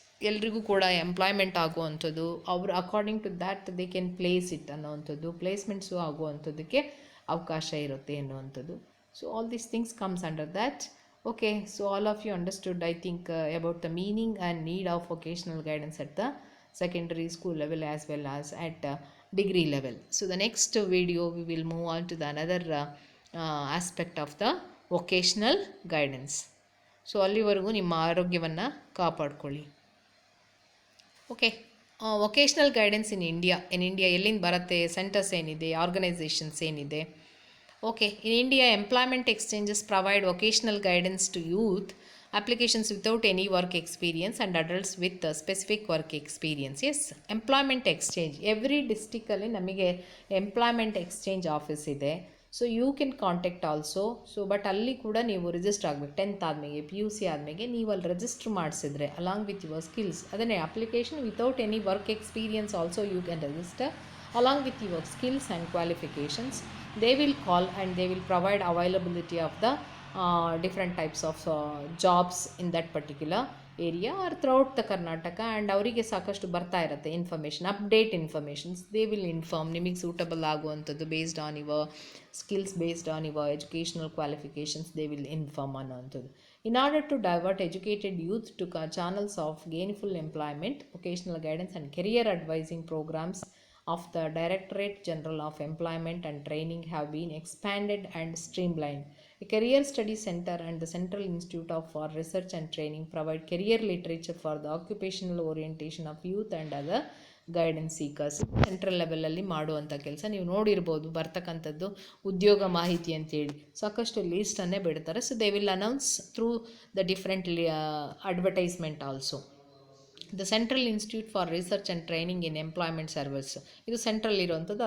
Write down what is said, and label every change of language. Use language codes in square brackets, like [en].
[kn] ಎಲ್ರಿಗೂ ಕೂಡ ಎಂಪ್ಲಾಯ್ಮೆಂಟ್ ಆಗುವಂಥದ್ದು, ಅವರು [en] according to that they can place it [kn] ಅನ್ನೋವಂಥದ್ದು, placements ಆಗುವಂಥದ್ದಕ್ಕೆ ಅವಕಾಶ ಇರುತ್ತೆ ಅನ್ನುವಂಥದ್ದು. [en] So all these things comes under that. Okay, so all of you understood I think about the meaning and need of vocational guidance at the secondary school level as well as at degree level. So the next video we will move on to the another aspect of the vocational guidance. [kn] So ಅಲ್ಲಿವರೆಗೂ ನಿಮ್ಮ ಆರೋಗ್ಯವನ್ನು ಕಾಪಾಡ್ಕೊಳ್ಳಿ. Okay, vocational guidance in India ಎಲ್ಲಿಂದ ಬರುತ್ತೆ, centres ಏನಿದೆ, organisations ಏನಿದೆ. [en] Okay, in India employment exchanges provide vocational guidance to youth applications without any work experience and adults with specific work experience. Yes, employment exchange, every district [kn] alli namige [en] employment exchange office ide. So you can contact also. So but [kn] alli kuda neevu register agbeku, 10th ಆದಮೇಲೆ PUC ಆದಮೇಲೆ ನೀವು ಅಲ್ಲಿ register ಮಾಡಿಸಿದ್ರೆ [en] along with your skills, ಅದನ್ನೇ application without any work experience also you can register along with your skills and qualifications. They will call and they will provide availability of the different types of jobs in that particular area or throughout the Karnataka, and [kn] ಅವರಿಗೆ ಸಾಕಷ್ಟು ಬರ್ತಾ ಇರುತ್ತೆ information, update informations. [en] they will inform [kn] ನಿಮಗೆ suitable ಆಗುವಂಥದ್ದು [en] Based on your skills, based on your educational qualifications. They will inform ಅನ್ನೋವಂಥದ್ದು. In order to divert educated youth to channels of gainful employment, vocational guidance and career advising programs of the Directorate General of Employment and Training have been expanded and streamlined. A career study center and the Central Institute for Research and Training provide career literature for the occupational orientation of youth and other guidance seekers. [kn] Central ಲೆವೆಲಲ್ಲಿ ಮಾಡುವಂಥ ಕೆಲಸ ನೀವು ನೋಡಿರ್ಬೋದು, ಬರ್ತಕ್ಕಂಥದ್ದು ಉದ್ಯೋಗ ಮಾಹಿತಿ ಅಂತೇಳಿ ಸಾಕಷ್ಟು ಲೀಸ್ಟನ್ನೇ ಬಿಡ್ತಾರೆ. [en] So they will announce through the different advertisement also. The central institute for research and training in employment service, [kn] ಇದು ಸೆಂಟ್ರಲ್ ಇರುವಂಥದ್ದು.